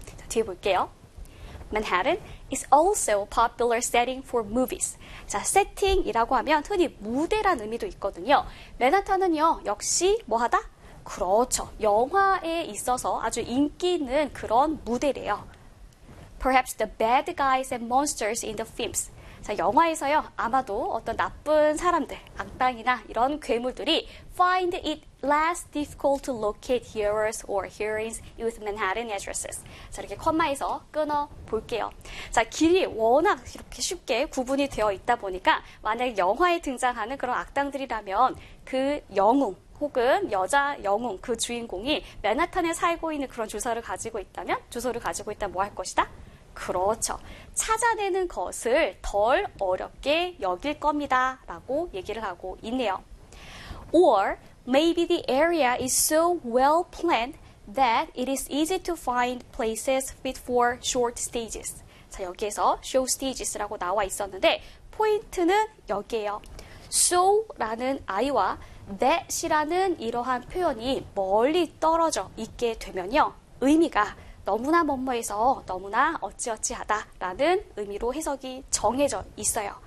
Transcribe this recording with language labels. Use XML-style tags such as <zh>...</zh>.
<en>자, 뒤에 볼게요. Manhattan is also a popular setting for movies.</en> <ko>자, 세팅이라고 하면 흔히 무대란 의미도 있거든요. 맨하탄은요, 역시 뭐하다? 그렇죠. 영화에 있어서 아주 인기 있는 그런 무대래요.</ko> <en>Perhaps the bad guys and monsters in the films.</en> <ko>자, 영화에서요, 아마도 어떤 나쁜 사람들, 악당이나 이런 괴물들이 find it less difficult to locate hearers or hearings with Manhattan addresses. 자, 이렇게 콤마에서 끊어 볼게요. 자, 길이 워낙 이렇게 쉽게 구분이 되어 있다 보니까 만약에 영화에 등장하는 그런 악당들이라면 그 영웅 혹은 여자 영웅, 그 주인공이 맨하탄에 살고 있는 그런 주소를 가지고 있다면, 주소를 가지고 있다면 뭐 할 것이다? 그렇죠. 찾아내는 것을 덜 어렵게 여길 겁니다. 라고 얘기를 하고 있네요.</ko> <en>Or maybe the area is so well planned that it is easy to find places fit for short stages.</en> <ko>자, 여기에서 short stages라고 나와 있었는데 포인트는 여기에요. So라는 I와 that이라는 이러한 표현이 멀리 떨어져 있게 되면요, 의미가 너무나 멍멍해서 너무나 어찌어찌하다라는 의미로 해석이 정해져 있어요.</ko>